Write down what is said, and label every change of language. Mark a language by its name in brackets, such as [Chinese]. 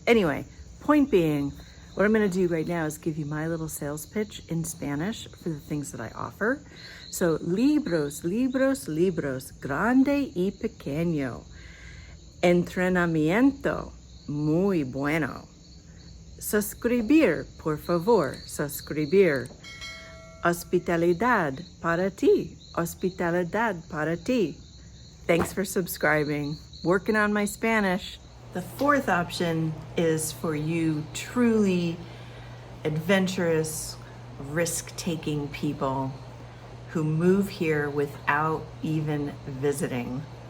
[English] Anyway, point being, what I'm going to do right now is give you my little sales pitch in Spanish for the things that I offer. [Spanish] So, libros, libros, libros, grande y pequeño. Entrenamiento, muy bueno. Suscribir, por favor, suscribir. Hospitalidad para ti, hospitalidad para ti. [English] Thanks for subscribing. Working on my Spanish. The fourth option is for you truly adventurous, risk-taking people who move here without even visiting.